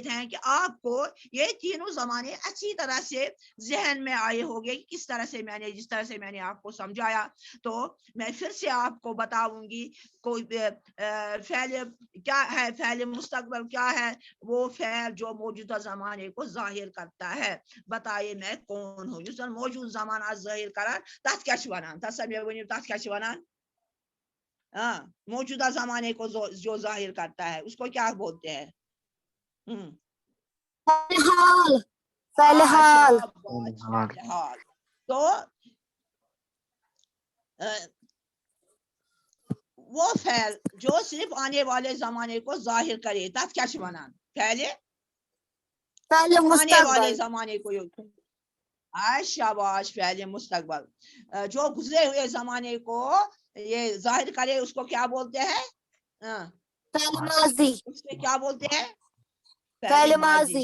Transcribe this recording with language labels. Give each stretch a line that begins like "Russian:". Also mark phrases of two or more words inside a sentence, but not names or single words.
Urdu: ہے کہ آپ کو یہ تینوں زمانے اچھی طرح سے ذہن میں آئے ہوں گے کس طرح سے جس طرح سے میں نے آپ کو سمجھایا تو میں پھر سے آپ کو بتاؤں گی کوئی فعل کیا ہے فعل مستقبل کیا ہے وہ فعل جو موجودہ زمانے کو ظاہر کرتا ہے بتائیے میں کون ہوں یس
Kashmiri: موجود زمانہ ظاہر کران تتھ کیا چھ ونان تصویر ونیو تتھ کیا چھ ونان
Urdu: موجودہ زمانے کو جو ظاہر کرتا ہے اس کو کیا بولتے ہیں فعل حال تو وہ فعل جو صرف آنے والے زمانے کو ظاہر کرے
Kashmiri: تتھ کیا چھ ونان
Urdu: فعل آنے والے مستقبل زمانے کو شاباش فعل مستقبل جو گزرے ہوئے زمانے کو یہ ظاہر کرے اس کو کیا بولتے ہیں فعل ماضی اس میں کیا بولتے ہیں فعل ماضی